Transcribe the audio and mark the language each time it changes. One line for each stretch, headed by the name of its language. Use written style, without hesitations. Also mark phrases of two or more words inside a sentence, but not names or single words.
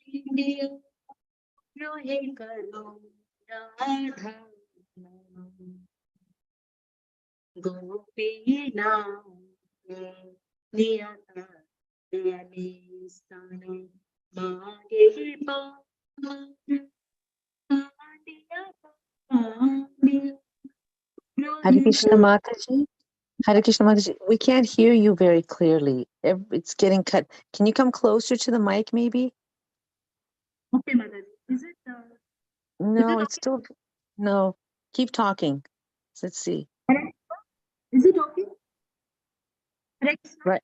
English: दिया रोहे करो राधा गोपीना नियता स्थान मागे Hare Krishna Mataji. Hare Krishna Mataji. We can't hear you very clearly. It's getting cut. Can you come closer to the mic, maybe? Okay, Mataji. Is it? No, it's still. No, keep talking. Let's see. Is it okay? Right.